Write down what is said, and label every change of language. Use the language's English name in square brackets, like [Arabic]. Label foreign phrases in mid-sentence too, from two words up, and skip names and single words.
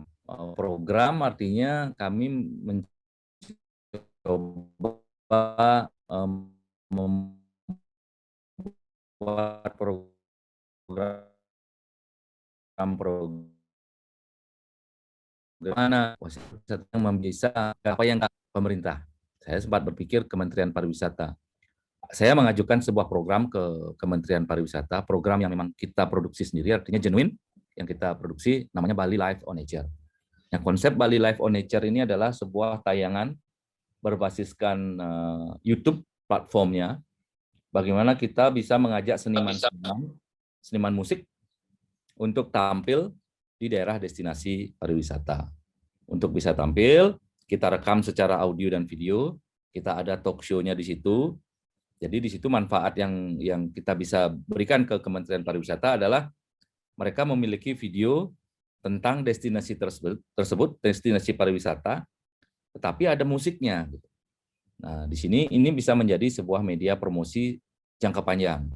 [Indonesian] Program artinya kami mencoba membuat program mana yang bisa apa yang pemerintah. Saya sempat berpikir Kementerian Pariwisata. Saya mengajukan sebuah program ke Kementerian Pariwisata, program yang memang kita produksi sendiri, artinya genuine, yang kita produksi namanya Bali Live on Nature. Nah, konsep Bali Live on Nature ini adalah sebuah tayangan berbasiskan YouTube platformnya, bagaimana kita bisa mengajak seniman musik untuk tampil di daerah destinasi pariwisata. Untuk bisa tampil, kita rekam secara audio dan video, kita ada [English] talk show- [Indonesian] nya di situ. Jadi di situ manfaat yang kita bisa berikan ke Kementerian Pariwisata adalah mereka memiliki video tentang destinasi tersebut, destinasi pariwisata, tetapi ada musiknya. Nah, di sini ini bisa menjadi sebuah media promosi jangka panjang.